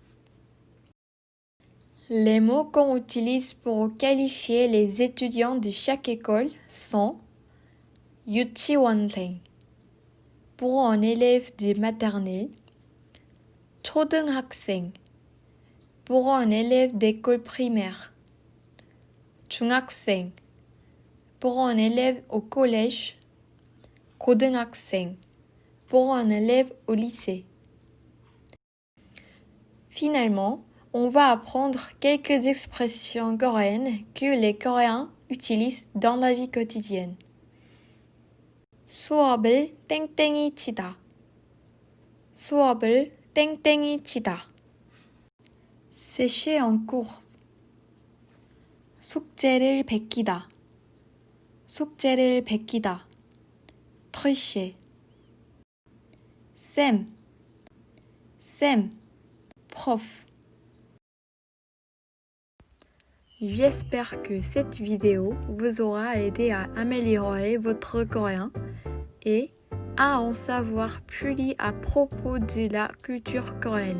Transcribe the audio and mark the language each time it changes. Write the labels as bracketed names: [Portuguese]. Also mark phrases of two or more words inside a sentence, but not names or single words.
[French] Les mots qu'on utilise pour qualifier les étudiants de chaque école sont 유치원생 pour un élève de maternelle, 초등학생 pour un élève d'école primaire, 중학생 pour un élève au collège, 고등학생 pour un élève au lycée. Finalement, on va apprendre quelques expressions coréennes que les Coréens utilisent dans la vie quotidienne. [Korean] 수업을 땡땡이 치다. 수업을 땡땡이 치다. [French] sécher en cours. [Korean] 숙제를 베끼다. 숙제를 베끼다. tricher. 쌤, [French] prof. J'espère que cette vidéo vous aura aidé à améliorer votre coréen et à en savoir plus à propos de la culture coréenne.